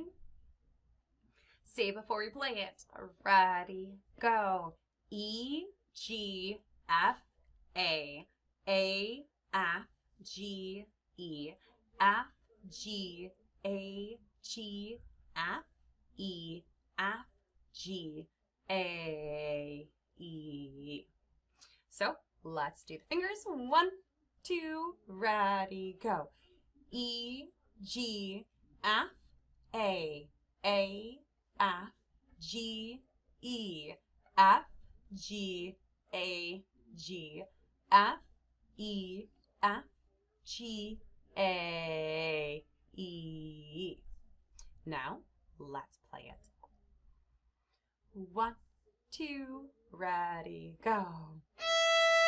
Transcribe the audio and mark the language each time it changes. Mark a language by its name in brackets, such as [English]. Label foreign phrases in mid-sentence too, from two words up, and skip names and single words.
[English] Say before we play it. Ready, go. E, G, F, A, F, G, E, F, G, A, G, F, E, F, G, A, E. So let's do the fingers. 1, 2, ready, go. E, G, F, A, F, G, E, F, G, A, G, F, E, F, G, A, E. Now, let's play it. 1, 2, ready, go.